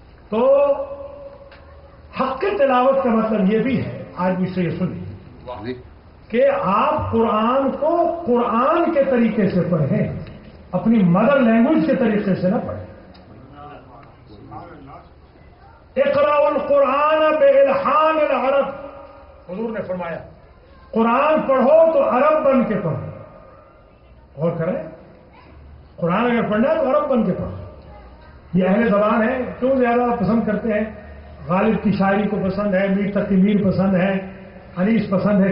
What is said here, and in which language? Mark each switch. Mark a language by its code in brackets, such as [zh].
[ur] تو حق کی تلاوت کا مطلب یہ بھی ہے، آج مجھ سے یہ سنیے کہ آپ قرآن کو قرآن کے طریقے سے پڑھیں، اپنی مدر لینگویج کے طریقے سے نہ پڑھیں. [ar] اقرأوا القرآن بإلحان العرب. [ur] حضور نے فرمایا قرآن پڑھو تو عرب بن کے پڑھو. غور کریں، قرآن اگر پڑھنا ہے تو عرب بن کے پڑھو. یہ اہل زبان ہے، کیوں زیادہ پسند کرتے ہیں؟ غالب کی شاعری کو پسند ہے، میر تقی میر پسند ہے، انیس پسند ہے.